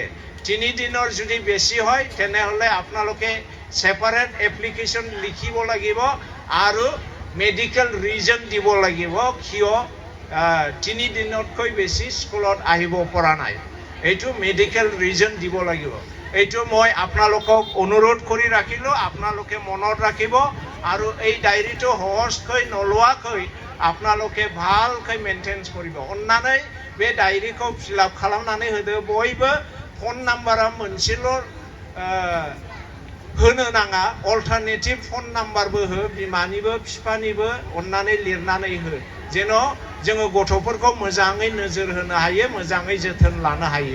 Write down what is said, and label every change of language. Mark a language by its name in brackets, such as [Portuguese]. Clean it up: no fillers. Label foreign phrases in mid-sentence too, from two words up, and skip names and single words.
[Assamese] 3 দিনৰ যদি বেছি হয় তেনেহলে আপোনালোকে সেপাৰেট এপ্লিকেশন লিখিব লাগিব আৰু [English] medical reason [Assamese] দিব লাগিব কিয় 3 দিনতকৈ বেছি স্কুলত আহিব পৰা নাই। এইটো [English] medical reason [Assamese] দিব লাগিব। এইটো মই আপোনালোকক অনুৰোধ কৰি ৰাখিলো, আপোনালোকে মনত ৰাখিব। আৰু এই ডায়েৰীটো সহজকৈ নলোৱাকৈ আপোনালোকে ভালকৈ মেইনটেইন কৰিব। [Bodo] अन्नानै बे डायरीखौ [English] fill up [Bodo] खालामनानै होदो। बयबो फन नाम्बारा मोनसेल' होनो नाङा, अल्टारनेटिभ फन नाम्बारबो हो, बिमानिबो बिफानिबो अन्नानै लिरनानै हो। जेन' जोङो गथ'फोरखौ मोजाङै नोजोर होनो हायो, मोजाङै जोथोन लानो हायो।